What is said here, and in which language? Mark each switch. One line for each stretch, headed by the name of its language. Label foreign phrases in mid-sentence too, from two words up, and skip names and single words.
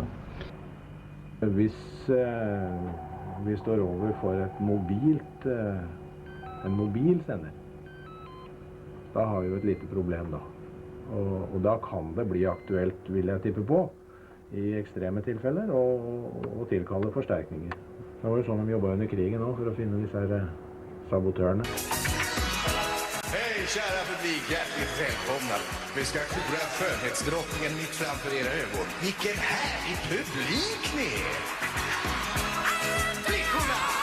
Norwegian: Hvis vi står overfor en mobilsender, da har vi jo et lite problem da. Og da kan det bli aktuelt, vil jeg tippe på, i ekstreme tilfeller, å tilkalle forsterkninger. Det var jo sånn de jobbet under krigen også, for å finne disse her sabotørene.
Swedish: Hej kära publik, hjärtligt välkomna. Vi ska kora skönhetsdrottningen mitt framför era ögon. Vilken härlig publik ni är! Flickorna!